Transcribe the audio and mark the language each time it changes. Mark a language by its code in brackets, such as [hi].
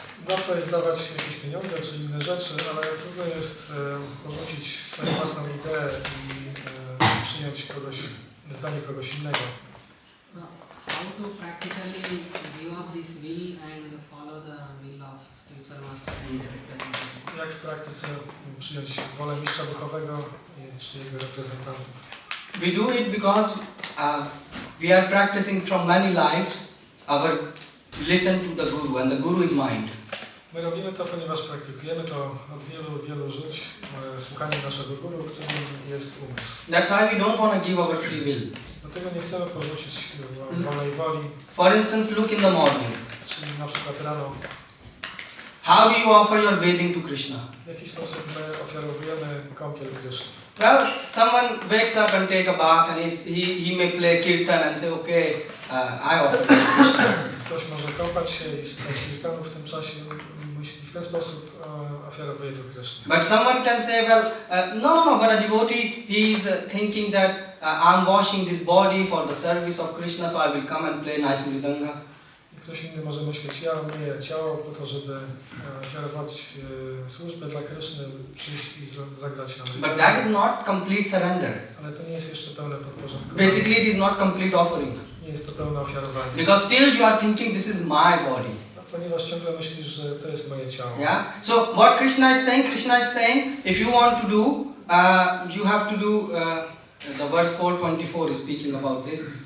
[pl] Łatwo jest dawać jakieś pieniądze czy inne rzeczy, ale trudno jest porzucić swoją własną ideę i przyjąć zdanie kogoś innego. [en] How to practically give up this will and follow the will of spiritual master and the representative? [pl] Jak w praktyce przyjąć wolę mistrza duchowego czy jego reprezentantów? [en] We do it because we are practicing from many lives listen to the Guru, and the Guru is mind. [pl] My robimy to, ponieważ praktykujemy to od wielu żyć, słuchanie naszego Guru, którym jest umysł. [en] That's why we don't want to give our free will. [pl] Dlatego nie chcemy porzucić wolnej woli. [en] For instance, look in the morning. [pl] Czyli na przykład rano. [en] How do you offer your bathing to Krishna? [pl] W jaki sposób my ofiarowujemy kąpiel Kryszny? [en] Well, someone wakes up and take a bath, and he may play kirtan and say, okay, I offer to Krishna. [pl] Ktoś może kąpać się i słuchać kirtanu w tym czasie, myśli w ten sposób ofiarowuje to Kryszny. [en] But someone can say, well, no, but a devotee, he is thinking that I'm washing this body for the service of Krishna, so I will come and play nice mridanga. [pl] Ktoś inny może myśleć, ja myję ciało po to, żeby ofiarować służbę dla Kryszny, przyjść i zagrać na [en] But that is not complete surrender. [pl] Ale to nie jest jeszcze pełne podporządkowanie. [en] Basically, it is not complete offering. [pl] Nie jest to pełne ofiarowanie. [en] Because still you are thinking this is my body. [pl] Ponieważ ciągle myślisz, że to jest moje ciało. [en] Yeah. So what Krishna is saying, if you want to do, you have to do. The verse 4:24 is speaking about this.